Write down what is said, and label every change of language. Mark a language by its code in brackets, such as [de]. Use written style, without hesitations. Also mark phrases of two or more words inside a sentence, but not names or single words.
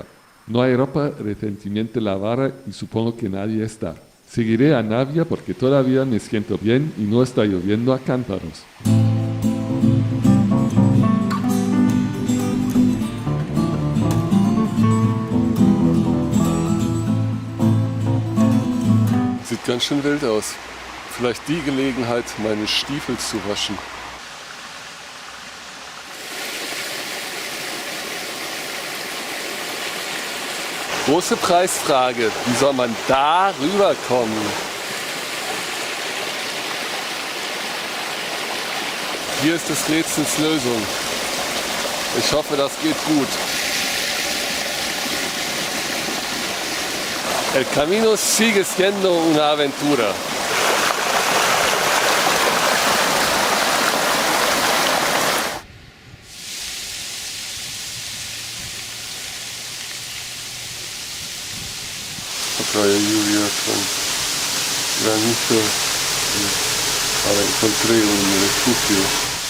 [es] No hay ropa recientemente lavada y supongo que nadie está. Seguiré a Navia porque todavía me siento bien y no está lloviendo a cántaros. [de] Sieht ganz schön wild aus. Vielleicht die Gelegenheit, meine Stiefel zu waschen. Große Preisfrage, wie soll man da rüberkommen? Hier ist des Rätsels Lösung. Ich hoffe, das geht gut. [es] El camino sigue siendo una aventura. Otra lluvia con granizo, ahora encontré un refugio.